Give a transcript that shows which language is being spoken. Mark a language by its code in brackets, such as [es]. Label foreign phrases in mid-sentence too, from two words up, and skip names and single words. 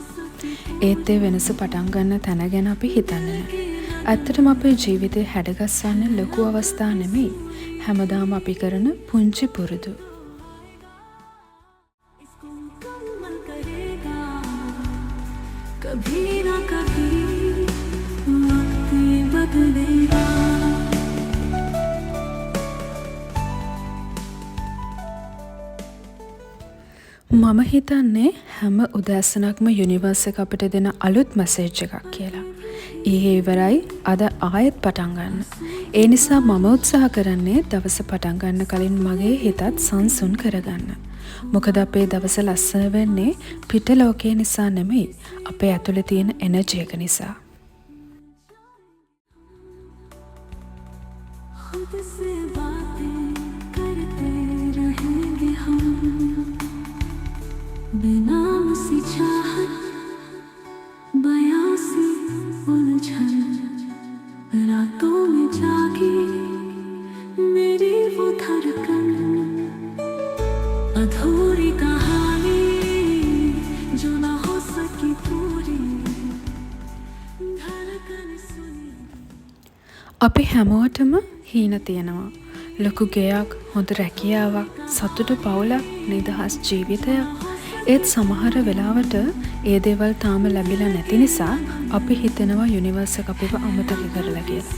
[si] ඒත් ඒ වෙනස පටන් ගන්න තැන ගැන අපි හිතන්නේ නැහැ. ඇත්තටම අපේ ජීවිතේ හැඩගස්සන්නේ ලොකු අවස්ථා නෙමෙයි. හැමදාම අපි කරන පුංචි පුරුදු. [hi] कभी ना कभी वक्त बदलेगा. [si] මම හිතන්නේ හැම උදෑසනක්ම යුනිවර්ස් එක අපිට දෙන අලුත් මැසේජ් එකක් කියලා. ඊයේ ඉවරයි අද ආයෙත් පටන් ගන්න. ඒ නිසා මම උත්සාහ කරන්නේ දවස පටන් ගන්න කලින් මගේ හිතත් සංසුන් කරගන්න. මොකද අපේ දවස ලස්සන වෙන්නේ පිට ලෝකේ නිසා නෙමෙයි අපේ ඇතුලේ තියෙන එනර්ජි එක නිසා. [hi] बेनाम सी चाहत बयां सी उलझन रातों में जागी मेरी वो धड़कन अधूरी कहानी जो ना हो सकी पूरी धड़कन सुनी. [si] අපි හැමෝටම හීන තියෙනවා. ලොකු ගෙයක්, හොඳ රැකියාවක්, සතුටු පවුලක්, නිදහස් ජීවිතයක්. ඒත් සමහර වෙලාවට ඒ දේවල් තාම ලැබිලා නැති නිසා අපි හිතනවා යුනිවර්ස් එක අපිව අමතක කරලා කියලා.